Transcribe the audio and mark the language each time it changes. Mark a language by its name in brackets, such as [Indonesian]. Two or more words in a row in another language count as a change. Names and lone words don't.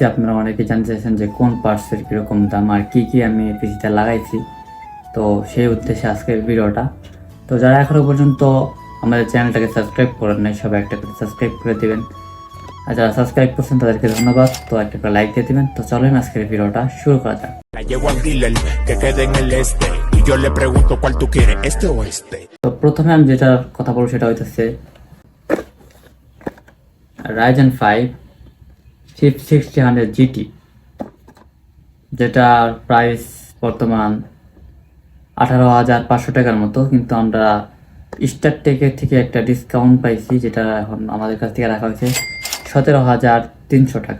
[Bangla] আপনারা অনেকে জানতে চাইছেন যে কোন পার্টসের কীরকম দাম আর কি কি আমি পিসিটা লাগাইছি। তো সেই উদ্দেশ্যে আজকের ভিডিওটা। তো যারা এখনও পর্যন্ত আমাদের চ্যানেলটাকে সাবস্ক্রাইব করেন নাই, সবাই একটা করে সাবস্ক্রাইব করে দেবেন। আর যারা সাবস্ক্রাইব করছেন তাদেরকে ধন্যবাদ। তো একটা করে লাইক দিয়ে দেবেন। তো চলেন আজকের ভিডিওটা শুরু করা যাক। [Spanish] La llevo al dealer que quede en el este y yo le pregunto cuál tú quieres, este o este. [Bangla] তো প্রথমে আমি যেটার কথা বলবো সেটা হইতেছে Ryzen 5 5600 GT, যেটার প্রাইস বর্তমান 18,500 টাকার মতো। কিন্তু আমরা স্টার টেকের থেকে একটা ডিসকাউন্ট পাইছি, যেটা এখন আমাদের কাছ থেকে রাখা হয়েছে 17,300 টাকা।